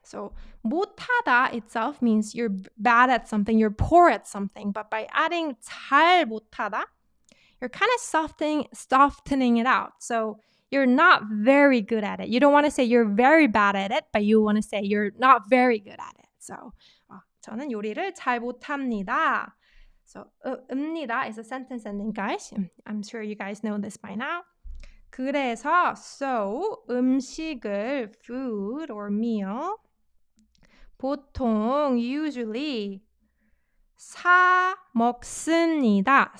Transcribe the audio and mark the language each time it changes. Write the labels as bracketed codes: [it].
[en] So 못하다 itself means you're bad at something, you're poor at something. But by adding 잘 못하다, you're kind of softening it out. So you're not very good at it. You don't want to say you're very bad at it, but you want to say you're not very good at it. [ko] So 저는 요리를 잘 못합니다. [en] So 읍니다 is a sentence ending, guys. I'm sure you guys know this by now. 그래서 so 음식을 food or meal 보통 usually 사 먹습니다.